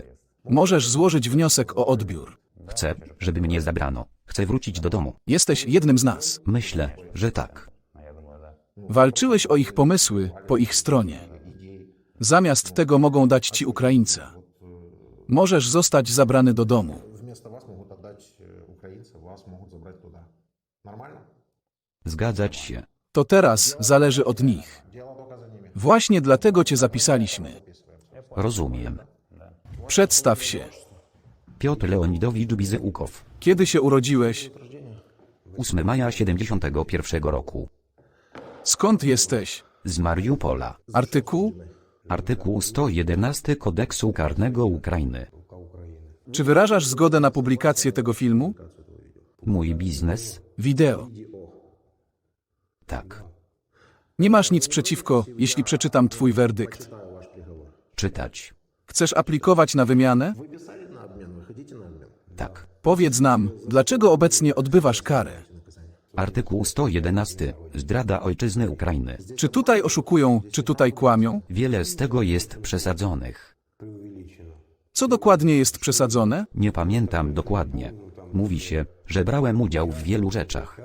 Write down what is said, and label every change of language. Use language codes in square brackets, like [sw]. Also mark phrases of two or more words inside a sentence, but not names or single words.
[pl] Możesz złożyć wniosek o odbiór. Chcę, żeby mnie zabrano. Chcę wrócić do domu. Jesteś jednym z nas. Myślę, że tak. Walczyłeś o ich pomysły, po ich stronie. Zamiast tego mogą dać ci Ukraińca. Możesz zostać zabrany do domu. [ru] Вместо вас могут отдать украинцев, вас могут забрать туда. Нормально? [pl] Zgadzać się. To teraz zależy od nich. [ru] Дело только за ними. [pl] Właśnie dlatego cię zapisaliśmy. Rozumiem. Przedstaw się. Piotr Leonidowicz Bizyukow. Kiedy się urodziłeś? 8 maja 71 roku. Skąd jesteś? Z Mariupola. Artykuł? Artykuł 111 Kodeksu Karnego Ukrainy. Czy wyrażasz zgodę na publikację tego filmu? Mój biznes? Wideo. Tak. Nie masz nic przeciwko, jeśli przeczytam twój werdykt. Czytać? Chcesz aplikować na wymianę? [ru] Вы писали на обмен, вы хотите на обмен? [pl] Tak. Powiedz nam, dlaczego obecnie odbywasz karę? Artykuł 111. Zdrada ojczyzny Ukrainy. Czy tutaj oszukują, czy tutaj kłamią? Wiele z tego jest przesadzonych. Co dokładnie jest przesadzone? Nie pamiętam dokładnie. Mówi się, że brałem udział w wielu rzeczach.